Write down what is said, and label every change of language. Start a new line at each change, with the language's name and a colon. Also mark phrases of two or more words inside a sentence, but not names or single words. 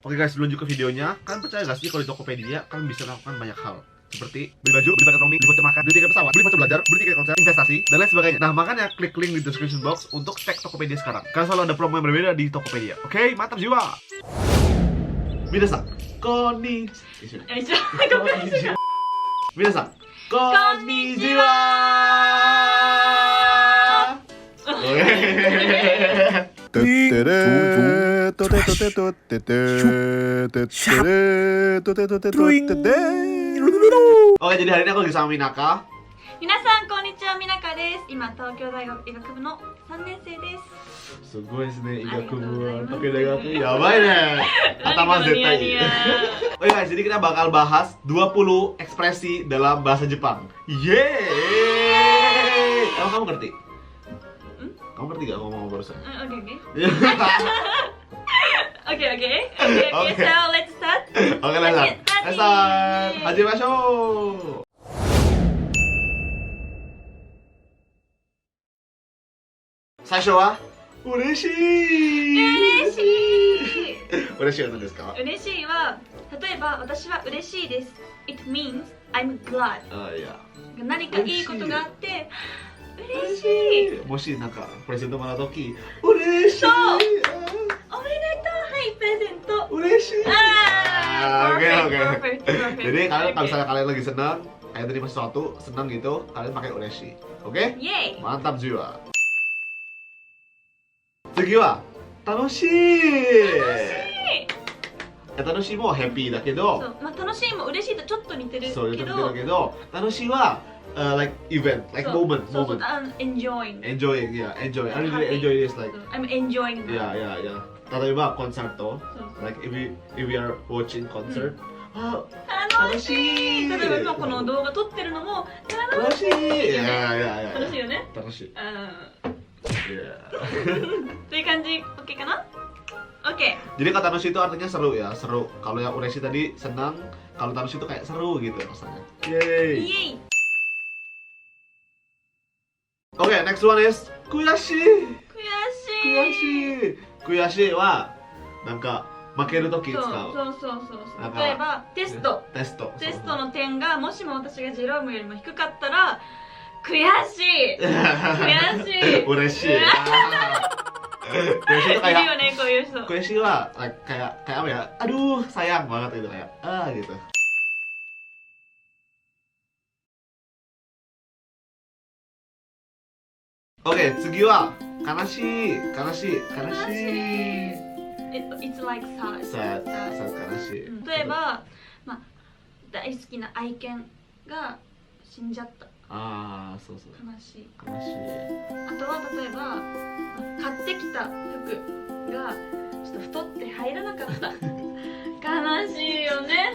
Indonesian: Oke guys, sebelum lanjut ke videonya, kalian percaya gak sih kalau di Tokopedia kalian bisa melakukan banyak hal? Seperti beli baju, beli paket roaming, beli voucher makan, beli tiket pesawat, beli voucher belajar, beli tiket konser, investasi, dan lain sebagainya. Nah, makanya klik link di description box untuk cek Tokopedia sekarang. Karena selalu ada promo yang berbeda di Tokopedia. Oke, mantap jiwa!
Japanese: 皆さん、こんにちは. 皆さん、こんにちは.
Indonesian: Oke, jadi hari ini aku lagi sama Minaka.
Japanese: 皆さんこんにちは、みなかです。今東京大学医学部の3年生です。すごいですね、医学部は東京大学やばいね。頭絶対.
Indonesian: Oke guys, jadi kita bakal bahas 20 ekspresi dalam bahasa Jepang. Yeay. Kamu ngerti? Kamu ngerti gak ngomong barusan? Oke,
English: so let's start. Oke, let's start.
Japanese: 始めましょう。最初は嬉しい. Ureshiiは何ですか？嬉しいは、例えば私は嬉しいです。
English: It means I'm glad.
Japanese: あ、いや。何かいいことがあって嬉しい。もしなんかプレゼントもらうとき、嬉しい。そう。おめでとう。はい、プレゼント。嬉しい。Oke.
English: Perfect.
Indonesian: Jadi kalian kalau misalnya kalian lagi senang, kayak terima sesuatu, senang gitu, kalian pakai ureshi. Oke? Yeay. Mantap jiwa.
Japanese: 次は楽しい。楽しいもハッピーだけど、そう、まあ楽しいも嬉しいとちょっと似てるけど、そう、ちょっと似てるけど、楽しいは
English: like event, like moment, moment. Enjoying. Enjoying, yeah, enjoy. I really enjoy this, like. I'm enjoying. Yeah.
Japanese: 例えばコンサート、
English: like if we are watching concert.
Japanese: 楽しい。例えば今この動画撮ってるのも楽しい。楽しいよね。楽しい。という感じ OK かな？
English: OK.
Indonesian: Jadi kata tanushi itu artinya seru ya, seru. Kalau yang ureshi tadi senang, kalau tanushi itu kayak seru gitu rasanya. Yeay.
English: Okay, next one is kuyashi.
Japanese: Kuyashi はなんか負けるとき使う。そう。例えばテストの点がもしも私がジェロームよりも低かったら悔しい。嬉しい。悔しい
Indonesian: itu kayak.
Japanese: いるよね、こういう人。悔しいは
Indonesian: kayak apa ya? Aduh, sayang banget gitu kayak gitu. Oke,
Japanese: 次は悲しい。
English: It's like sad.
Japanese: 悲しい。例えば、大好きな愛犬が死んじゃった。ああ、そう。悲しい。あとは例えば、買ってきた服がちょっと太って入らなかった。悲しいよね。